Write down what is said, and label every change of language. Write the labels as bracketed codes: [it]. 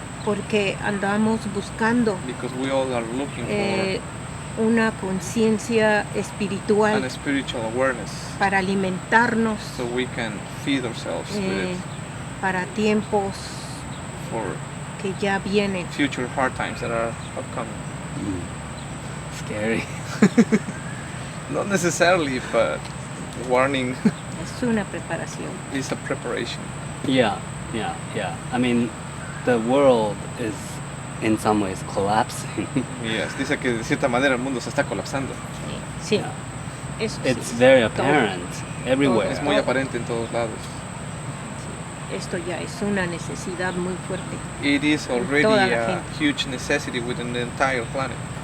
[es] porque andamos buscando [en] because we all are looking for [es] una conciencia espiritual [en] an spiritual awareness, [es] para alimentarnos [en] so we can feed ourselves with it [es] para tiempos [en] for [es] que ya vienen. [en] future hard times that are upcoming. Scary. Not necessarily, but warning [es] Es una preparación. [en] is a preparation. Yeah. I mean, the world is in some ways collapsing. Yes, [es] dice que de cierta manera el mundo se está colapsando. Sí. [en] Yeah. [es] Eso [en] It's [es] sí. [en] very [es] Todo. [en] apparent everywhere. [es] Es muy aparente en todos lados. Esto ya es una necesidad muy fuerte. [en] It is already [es] Toda la [en] a [es] gente. [en] huge necessity within the entire planet.